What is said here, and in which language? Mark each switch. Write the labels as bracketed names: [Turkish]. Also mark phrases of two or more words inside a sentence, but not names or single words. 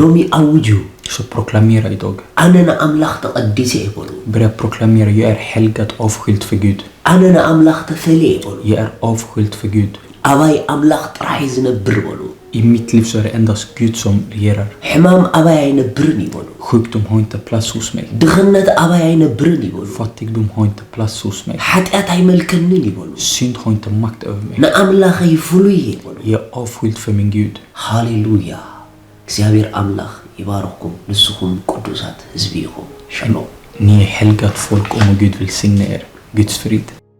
[Tigrinya] ሎሚ አውጁ [Swedish] Så proklamera idag. [Tigrinya] አነ ንአምላክ ተቀዲሰ ይበሉ [Swedish] Börja proklamera: jag är helgat, avskilt för Gud. [Tigrinya] አነ ንአምላክ ተፈለየ ይበሉ [Swedish] Jag är avskilt för Gud. [Tigrinya] አባይ አምላክ ጥራሕ ዝነብር ይበሉ [Swedish] I mitt liv så är det endast Gud som regerar. [Tigrinya] ሕማም አባይ አይነብርን ይበሉ [Swedish] Sjukdom har inte plats hos mig. [Tigrinya] ድኽነት አባይ አይነብርን ይበሉ [Swedish] Fattigdom har inte plats hos mig. [Tigrinya] ኃጢአት አይመልከንን ይበሉ [Swedish] Synd har inte makt över mig. [Tigrinya] ንአምላኽ ይፍሉይ ይበሉ [Swedish] Jag är avskilt för min Gud. [Tigrinya] ሃሌሉያ እግዚአብሔር አምላክ ይባርኩም ንስኹም ቅዱሳት ህዝቢ ኢኹም ሻሎም [Swedish] Ni är helgat folk och må Gud välsigna er. Guds frid.